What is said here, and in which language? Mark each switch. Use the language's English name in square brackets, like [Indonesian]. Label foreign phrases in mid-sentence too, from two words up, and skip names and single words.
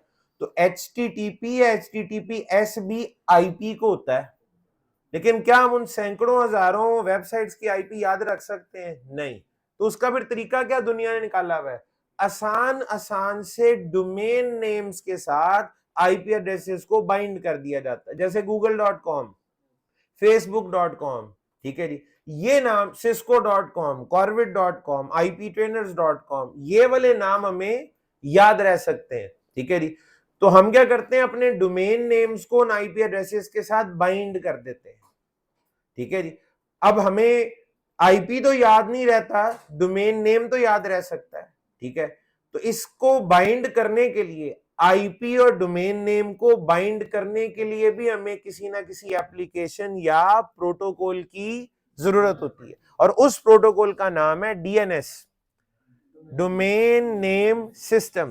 [Hindi] तो HTTP या HTTPS भी आईपी को होता है, लेकिन क्या हम उन सैकड़ों हजारों वेबसाइट्स की आईपी याद रख सकते हैं? नहीं। तो उसका फिर तरीका क्या दुनिया ने निकाला हुआ है? आसान आसान से [English] domain names [Hindi] के साथ [English] IP addresses [Hindi] को बाइंड कर दिया जाता है, जैसे google.com, facebook.com। ठीक है जी, ये नाम cisco.com, corvid.com, iptrainers.com, ये वाले नाम हमें याद रह सकते हैं। ठीक है जी। तो हम क्या करते हैं, अपने [English] domain names [Hindi] को [English] IP addresses [Hindi] के साथ बाइंड कर देते हैं। ठीक है जी। अब हमें आईपी तो याद नहीं रहता, [English] domain name [Hindi] तो याद रह सकता है। ठीक है, तो इसको बाइंड करने के लिए, आईपी और [English] domain name [Hindi] को बाइंड करने के लिए भी हमें किसी ना किसी एप्लीकेशन या प्रोटोकॉल की जरूरत होती है, और उस प्रोटोकॉल का नाम है [English] DNS, Domain Name System.